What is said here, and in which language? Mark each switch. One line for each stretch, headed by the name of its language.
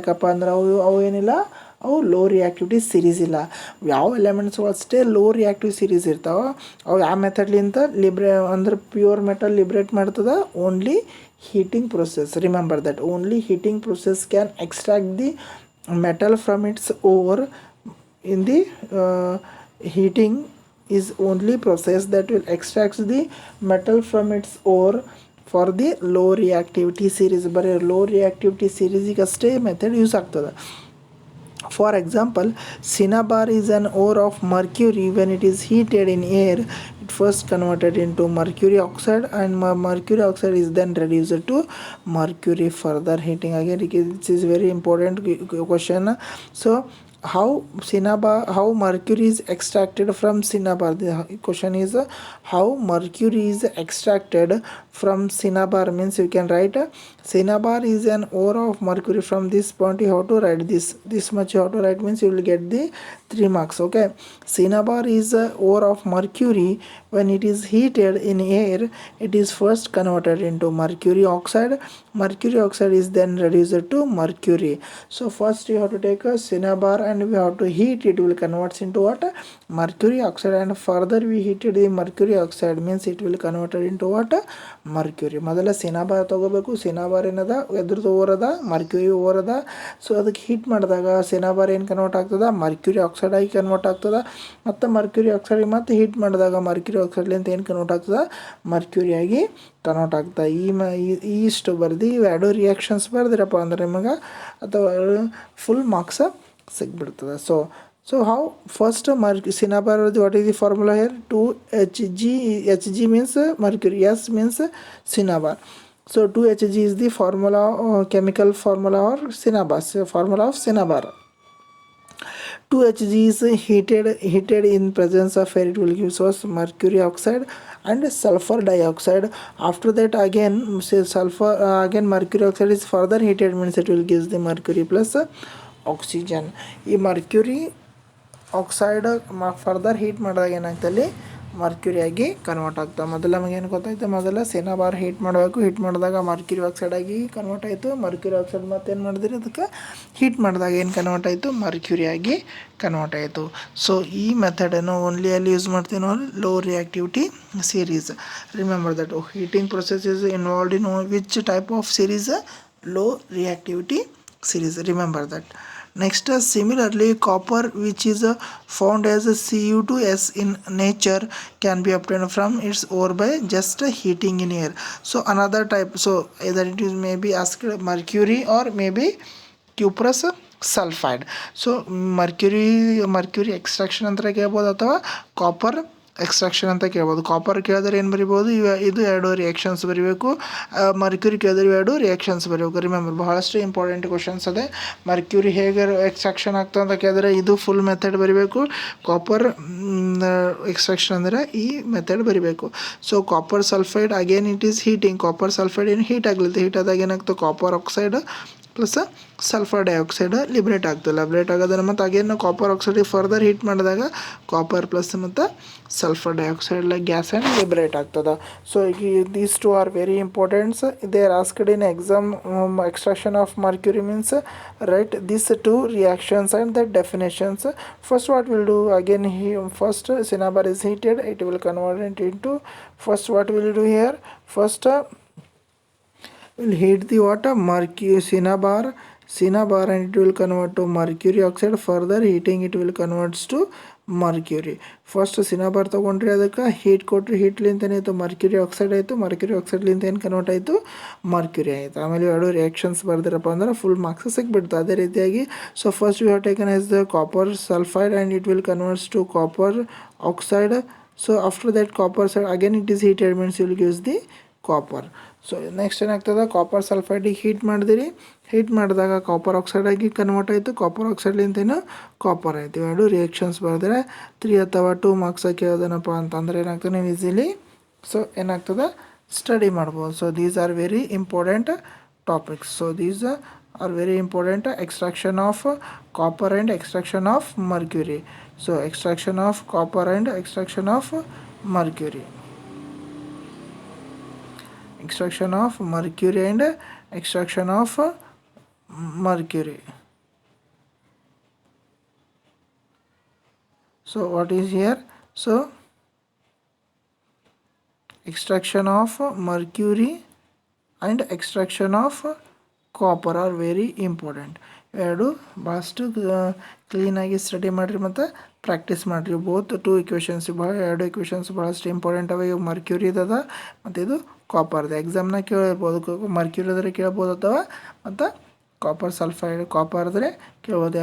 Kannada: ಯಾಕಪ್ಪ ಅಂದ್ರೆ ಅವು ಏನಿಲ್ಲ, ಅವು ಲೋ ರಿಯಾಕ್ಟಿವಿಟಿ ಸೀರೀಸ್ ಇಲ್ಲ. ಯಾವ ಎಲಿಮೆಂಟ್ಸ್ಗಳು ಅಷ್ಟೇ ಲೋ ರಿಯಾಕ್ಟಿವ್ ಸೀರೀಸ್ ಇರ್ತಾವೆ ಅವು ಯಾವ ಮೆಥಡ್ಲಿಂತ ಅಂದ್ರೆ ಪ್ಯೂರ್ ಮೆಟಲ್ ಲಿಬ್ರೇಟ್ ಮಾಡ್ತದೆ only heating process.
English: Remember that only heating process can extract the metal from its ore. In the heating is only process that will extract the metal from its ore for the low reactivity series.
Kannada: ಬರೀ low reactivity series ಅಷ್ಟೇ method use ಆಗ್ತದೆ.
English: For example, cinnabar is an ore of mercury. When it is heated in air, it first converted into mercury oxide and mercury oxide is then reduced to mercury further heating. Again, this is very important question. So how mercury is extracted from cinnabar? The question is how mercury is extracted from cinnabar. Means you can write cinnabar is an ore of mercury. From this point you have to write this much you have to write, means you will get the 3 marks. Okay, cinnabar is a ore of mercury. When it is heated in air, it is first converted into mercury oxide. Mercury oxide is then reduced to mercury. So first you have to take a cinnabar and we have to heat it. Will converts into what? Mercury oxide. And further we heated the mercury oxide, means it will converted into what?
Kannada: Mercury. ಮೊದಲ ಸಿನಾಬಾರ್ ತೊಗೋಬೇಕು. ಸಿನಾಬಾರ್ ಏನದ ಎದ್ರದ್ದು ಓರದ mercury ಓರದ. So ಅದಕ್ಕೆ heat ಮಾಡಿದಾಗ ಸಿನಾಬಾರ್ ಏನು convert ಆಗ್ತದೆ mercury oxide ಆಗಿ convert ಆಗ್ತದೆ. ಮತ್ತು ಮರ್ಕ್ಯೂರಿ ಆಕ್ಸೈಡ್ ಮತ್ತು ಹೀಟ್ ಮಾಡಿದಾಗ ಮರ್ಕ್ಯೂರಿ ಆಕ್ಸೈಡ್ಲಿಂತ ಏನು ಕನ್ವರ್ಟ್ ಆಗ್ತದೆ ಮರ್ಕ್ಯೂರಿ ಆಗಿ ಕನ್ವರ್ಟ್ ಆಗ್ತದೆ. ಇಷ್ಟು ಬರ್ದು ಇವು ಎರಡು ರಿಯಾಕ್ಷನ್ಸ್ ಬರ್ದಿರಪ್ಪ ಅಂದ್ರೆ ನಿಮಗೆ ಅಥವಾ full marks ಸಿಗ್ಬಿಡ್ತದೆ.
English: So how first cinnabar, what is the formula here? 2Hg. Hg means mercury, S means cinnabar. So 2Hg is the formula, chemical formula or cinnabar, formula of cinnabar. 2Hg is heated in presence of air. It will give us mercury oxide and sulfur dioxide. After that again sulfur again mercury oxide is further heated, means it will give the mercury plus oxygen.
Kannada: ಈ mercury oxide further heat ಮಾಡಿದಾಗ ಏನಾಗ್ತಲ್ಲಿ mercury ಆಗಿ convert ಆಗ್ತದೆ. ಮೊದಲು ನಮಗೇನು ಗೊತ್ತಾಯ್ತು, ಮೊದಲು ಸಿನಾಬಾರ್ heat ಮಾಡಬೇಕು. Heat ಮಾಡಿದಾಗ ಮರ್ಕ್ಯೂರಿ ಆಕ್ಸೈಡ್ ಆಗಿ ಕನ್ವರ್ಟ್ ಆಯಿತು. ಮರ್ಕ್ಯೂರಿ ಆಕ್ಸೈಡ್ ಮತ್ತು ಏನು ಮಾಡಿದ್ರಿ ಅದಕ್ಕೆ ಹೀಟ್ ಮಾಡಿದಾಗ ಏನು ಕನ್ವರ್ಟ್ ಆಯಿತು ಮರ್ಕ್ಯೂರಿ ಆಗಿ ಕನ್ವರ್ಟ್ ಆಯಿತು. ಸೊ ಈ ಮೆಥಡನ್ನು ಓನ್ಲಿ ಅಲ್ಲಿ ಯೂಸ್ ಮಾಡ್ತೀವಿ ನಾವು low reactivity series.
English: Remember that heating process is involved in which type of series? Low reactivity series. Remember that. Next, similarly, copper, which is found as a Cu2s in nature, can be obtained from its ore by just heating in air. So another type, so either it is maybe asked mercury or maybe cuprous sulfide.
Kannada: So Mercury extraction ಅಂತ ಕೇಳ್ಬೋದು ಅಥವಾ copper extraction ಅಂತ ಕೇಳ್ಬೋದು. Copper ಕೇಳಿದ್ರೆ ಏನು ಬರಿಬೋದು, ಇದು ಎರಡು ರಿಯಾಕ್ಷನ್ಸ್ ಬರೀಬೇಕು. ಮರ್ಕ್ಯುರಿ ಕೇಳಿದ್ರೆ ಎರಡು ರಿಯಾಕ್ಷನ್ಸ್ ಬರೀಬೇಕು. ರಿಮೆಂಬರ್, ಬಹಳಷ್ಟು ಇಂಪಾರ್ಟೆಂಟ್ ಕ್ವಶನ್ಸ್ ಅದೇ. ಮರ್ಕ್ಯುರಿ ಹೇಗೆ ಎಕ್ಸ್ಟ್ರಾಕ್ಷನ್ ಆಗ್ತದೆ ಅಂತ ಕೇಳಿದ್ರೆ ಇದು ಫುಲ್ ಮೆಥಡ್ ಬರೀಬೇಕು. ಕಾಪರ್ ಎಕ್ಸ್ಟ್ರಾಕ್ಷನ್ ಅಂದರೆ ಈ ಮೆಥಡ್ ಬರೀಬೇಕು. So copper sulphide
English: Again it is heating.
Kannada: Copper sulphide ಏನು ಹೀಟ್ ಆಗಲಿದೆ, ಹೀಟ್ ಆದಾಗ ಏನಾಗ್ತದೆ, copper oxide plus sulphur dioxide liberate ಆಗ್ತದೆ. ಲಿಬ್ರೇಟ್ ಆಗೋದನ್ನು ಮತ್ತು again copper oxide further heat ಮಾಡಿದಾಗ ಕಾಪರ್ ಪ್ಲಸ್ ಮತ್ತು sulphur dioxide gas and liberate ಆಗ್ತದೆ.
English: So these two are very importants. They are asked in exam. Extraction of mercury means write these two reactions and the definitions. First what we'll do, again first cinnabar is heated, it will convert it into, first what we'll do here, first will heat the water mercury cinnabar and it will convert to mercury oxide. Further heating it will converts to mercury.
Kannada: First ಸಿನಾಬಾರ್ ತೊಗೊಂಡ್ರಿ, ಅದಕ್ಕೆ heat ಕೊಟ್ಟರೆ ಹೀಟ್ಲಿಂತ ಏನಾಯಿತು Mercury oxide ಆಯಿತು. Mercury ಆಕ್ಸೈಡ್ಲಿಂತ ಏನು convert ಆಯಿತು, Mercury ಆಯಿತು. ಆಮೇಲೆ ಎರಡು ರಿಯಾಕ್ಷನ್ಸ್ ಬರ್ದಿರಪ್ಪ ಅಂದ್ರೆ ಫುಲ್ ಮಾರ್ಕ್ಸ್ ಸಿಕ್ಬಿಡ್ತು. ಅದೇ ರೀತಿಯಾಗಿ
English: So first you have taken as the copper sulphide and it will converts to copper oxide. So after that copper side again it is heated means will gives the copper.
Kannada: So next ಏನಾಗ್ತದೆ, copper ಸಲ್ಫೈಡಿಗೆ heat ಮಾಡಿದಿರಿ, heat ಮಾಡಿದಾಗ copper ಆಕ್ಸೈಡಾಗಿ convert ಆಯಿತು. Copper ಆಕ್ಸೈಡ್ಲಿಂತೇನು copper ಆಯಿತು. ಎರಡು reactions ಬರೆದ್ರೆ 3 ಅಥವಾ 2 marks ಕೇಳೋದನಪ್ಪ ಅಂತಂದ್ರೆ ಏನಾಗ್ತದೆ, ನೀವು ಈಸಿಲಿ ಸೊ ಏನಾಗ್ತದೆ ಸ್ಟಡಿ ಮಾಡ್ಬೋದು.
English: So these are very important topics. So these are very important. Extraction of copper and extraction of mercury. So extraction of copper and extraction of mercury. Extraction of mercury and extraction of mercury. So what is here, so extraction of mercury and extraction of copper are very important.
Kannada: ಎರಡು ಭಾಳಷ್ಟು ಕ್ಲೀನಾಗಿ study ಮಾಡಿರಿ ಮತ್ತು practice ಮಾಡಿರಿ.
English: both two equations
Kannada: ಎರಡು equations ಭಾಳಷ್ಟು important ಅವ. ಇವು ಮರ್ಕ್ಯೂರಿದದ ಮತ್ತು ಇದು ಕಾಪರ್ದು. ಎಕ್ಸಾಮ್ನಾಗ ಕೇಳಿರ್ಬೋದು, ಮರ್ಕ್ಯೂರಿದ್ರೆ ಕೇಳ್ಬೋದು ಅಥವಾ ಮತ್ತು ಕಾಪರ್ ಸಲ್ಫೈಡ್ ಕಾಪರ್ದ್ರೆ ಕೇಳ್ಬೋದು.